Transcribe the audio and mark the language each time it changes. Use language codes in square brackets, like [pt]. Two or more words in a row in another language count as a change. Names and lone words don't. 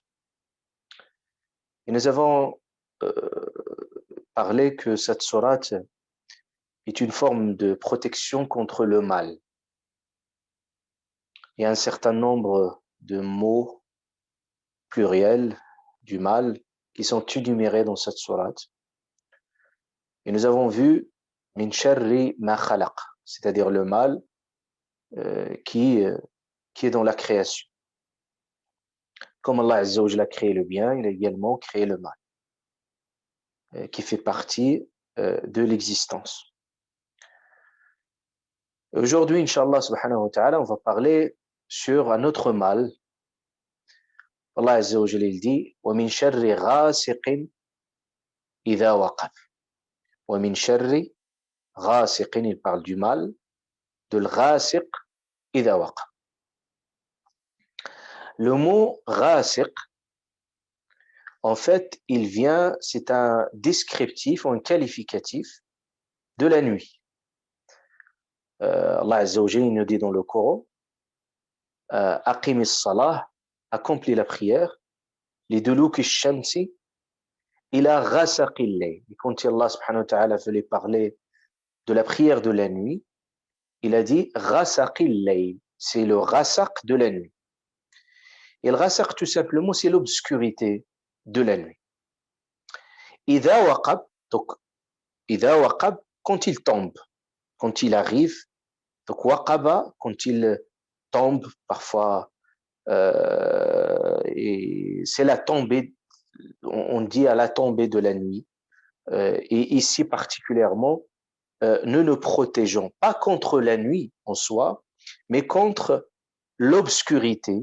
[fr] Et nous avons parlé que cette sourate est une forme de protection contre le mal. Il y a un certain nombre de mots pluriels du mal qui sont énumérés dans cette sourate. Et nous avons vu [ar] من شر ما خلق, [fr] c'est-à-dire le mal qui est dans la création. Comme Allah [ar] عز وجل [fr] a créé le bien, il a également créé le mal, qui fait partie de l'existence. Aujourd'hui, [ar] إن شاء الله سبحانه وتعالى, [fr] on va parler sur un autre mal. Allah [ar] عز وجل [fr] il dit [ar] ومن شر غاسق إذا وقب. ومن شر غاسق, [fr] il parle du mal, de l' [ar] غاسق إذا وقب. [fr] Le mot ghasiq, en fait, c'est un descriptif ou un qualificatif de la nuit. Allah [ar] عز وجل [fr] nous dit dans le Coran, [ar] أقم الصلاة, [fr] accomplis la prière, [ar] لدلوك الشمس إلى غسق الليل. [fr] Et quand Allah [ar] سبحانه وتعالى [fr] voulait parler de la prière de la nuit, il a dit [ar] غسق الليل, [fr] c'est le ghasaq de la nuit. Et le ghasaq, tout simplement, c'est l'obscurité de la nuit. [ar] إذا وقب, donc إذا وقب, [fr] quand il tombe, quand il arrive. Donc waqaba, quand il tombe, parfois, et c'est la tombée, on dit à la tombée de la nuit. Et ici particulièrement, ne nous protégeons pas contre la nuit en soi, mais contre l'obscurité.